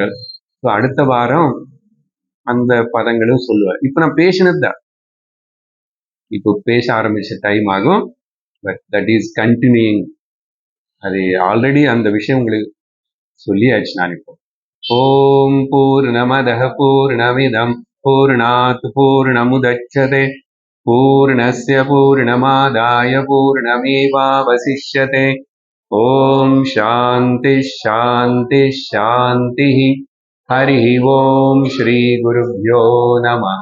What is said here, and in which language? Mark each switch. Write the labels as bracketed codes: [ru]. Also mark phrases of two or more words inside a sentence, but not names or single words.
[ta] ஸோ அடுத்த வாரம் அந்த பதங்களும் சொல்லுவார். இப்போ நான் பேசினது தான், இப்போ பேச ஆரம்பிச்ச டைம் ஆகும், [en] but that is continuing. [ta] அது ஆல்ரெடி அந்த விஷயம் உங்களுக்கு சொல்லியாச்சு நான் இப்போ. [sa] ॐ पूर्णमदः पूर्णमिदं पूर्णात् पूर्णमुदच्यते पूर्णस्य पूर्णमादाय पूर्णमेवावशिष्यते. ॐ शान्ति शान्ति शान्ति. हरि ॐ श्री गुरुभ्यो नमः.